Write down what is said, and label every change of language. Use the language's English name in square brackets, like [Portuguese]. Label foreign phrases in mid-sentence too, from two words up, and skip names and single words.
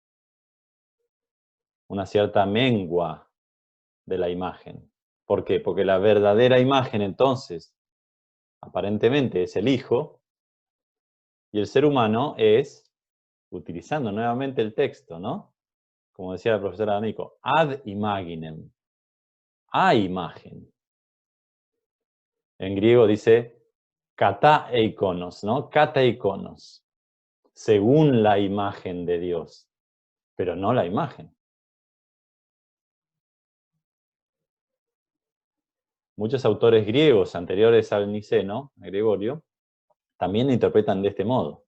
[Spanish] Una cierta mengua de la imagen. ¿Por qué? Porque la verdadera imagen, entonces, aparentemente es el Hijo, y el ser humano es, utilizando nuevamente el texto, ¿no? Como decía la profesora D'Amico, [Latin] ad imaginem, [Spanish] a imagen. En griego dice [Greek] κατά εἰκόνος, [Spanish] ¿no? [Greek] Κατά εἰκόνος, [Spanish] según la imagen de Dios, pero no la imagen. Muchos autores griegos anteriores al Niceno, a Gregorio, también lo interpretan de este modo.